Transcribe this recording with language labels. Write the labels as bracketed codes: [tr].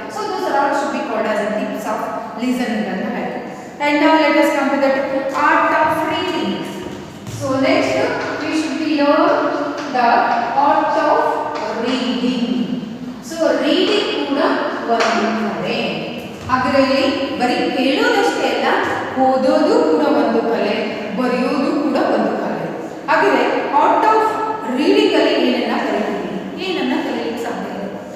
[en] so those are all should be called as a tips of listening [kn] ಅಂತ ಹೇಳ್ತೀವಿ. [en] And now let us come to the art of reading. So next we should be learn the art of reading. So reading [kn] ಕೂಡ ಒಂದು ಕಲೆ. ಅದರಲ್ಲಿ ಬರೀ ಕೇಳೋದಷ್ಟೇ ಅಲ್ಲ, ಓದೋದು ಕೂಡ ಒಂದು ಕಲೆ, ಬರೆಯೋದು ಕೂಡ ಒಂದು ಕಲೆ. ಹಾಗಾದರೆ ಆರ್ಟ್ ಆಫ್ ರೀಡಿಂಗ್ ಅಲ್ಲಿ ಏನನ್ನ ಕಲಿಯಲಿಕ್ಕೆ ಸಾಧ್ಯ ಇದೆ.